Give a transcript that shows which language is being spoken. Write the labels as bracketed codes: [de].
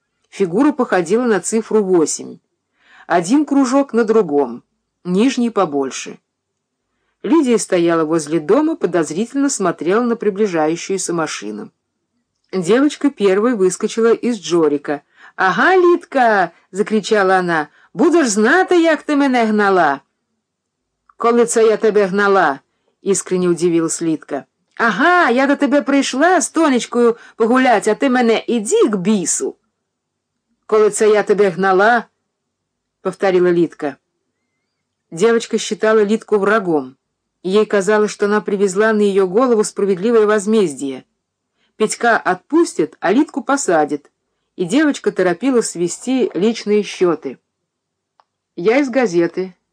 [ru] Фигура походила на цифру 8. Один кружок на другом, нижний побольше. Лидия стояла возле дома, подозрительно смотрела на приближающуюся машину. Девочка первой выскочила из Джорика. «Ага, Лидка!» — закричала она. [uk] «Будешь знати, як ти мене гнала!» «Коли це я тебе гнала?» [ru] — искренне удивилась Лидка. [uk] «Ага, я до тебе прийшла з Тонечкою погулять, а ти мене іди к бісу!» «Коли це я тебе гнала?» — [ru] повторила Лидка. Девочка считала Лидку врагом. Ей казалось, что она привезла на ее голову справедливое возмездие. Петька отпустит, а Лидку посадит. И девочка торопилась свести личные счеты. «Я из газеты».